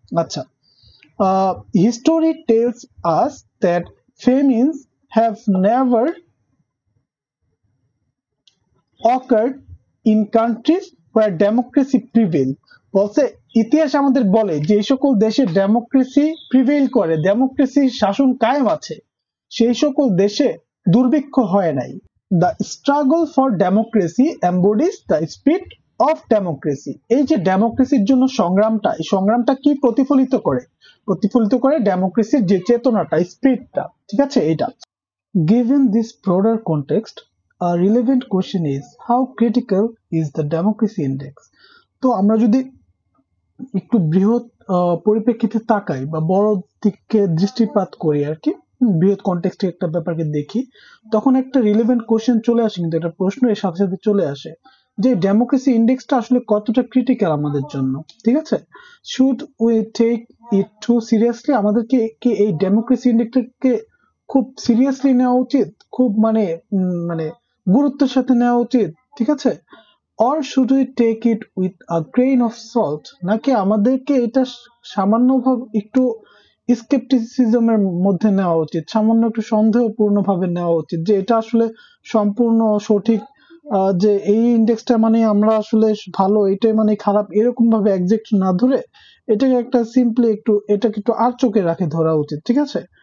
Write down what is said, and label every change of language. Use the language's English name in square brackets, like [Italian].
[English] আচ্ছা, history tells us that famines have never occurred in countries where democracy prevail. [Bangla] বলছে ইতিহাস আমাদের বলে যে সকল দেশে ডেমোক্রেসি প্রিভেইল করে, ডেমোক্রেসির শাসন কায়েম আছে, সেই সকল দেশে দুর্ভিক্ষ হয় নাই। [English] The struggle for democracy embodies the spirit of democracy. [Bangla] এই যে ডেমোক্রেসির জন্য সংগ্রামটা, এই সংগ্রামটা কি প্রতিফলিত করে? প্রতিফলিত করে ডেমোক্রেসির যে চেতনাটা, স্পিরিটটা, ঠিক আছে, এটা। [English] Given this broader context, a relevant question is how critical is the democracy index? [Bangla] তো আমরা যদি একটু বৃহৎ পরিপ্রেক্ষিতে তাকাই বা বড় দিকে দৃষ্টিপাত করি আর কি, বৃহৎ কনটেক্সটে একটা ব্যাপারকে দেখি, তখন একটা রিলেভেন্ট কোশ্চেন চলে আসে, কিন্তু একটা প্রশ্ন এর সাথে সাথে চলে আসে যে ডেমোক্রেসি ইন্ডেক্সটা আসলে কতটা ক্রিটিক্যাল আমাদের জন্য, ঠিক আছে। [English] Should we take it too seriously? [Bangla] আমাদেরকে এই ডেমোক্রেসি ইন্ডেক্সটাকে খুব সিরিয়াসলি নেওয়া উচিত, খুব মানে মানে গুরুত্বের সাথে নেওয়া উচিত, ঠিক আছে। [English] or should we take it with a grain of salt? [Bangla] নাকি আমাদেরকে এটা সামান্যভাবে একটু স্কেপটিসিজমের মধ্যে নেওয়া উচিত, সামান্য একটু সন্দেহপূর্ণ ভাবে নেওয়া উচিত, যে এটা আসলে সম্পূর্ণ সঠিক, যে এই ইন্ডেক্সটা মানে আমরা আসলে ভালো, এটাই মানে খারাপ, এরকম ভাবে একজ্যাক্ট না ধরে এটাকে একটা সিম্পলি একটু, এটাকে একটু আর চোখে রাখে ধরা উচিত, ঠিক আছে।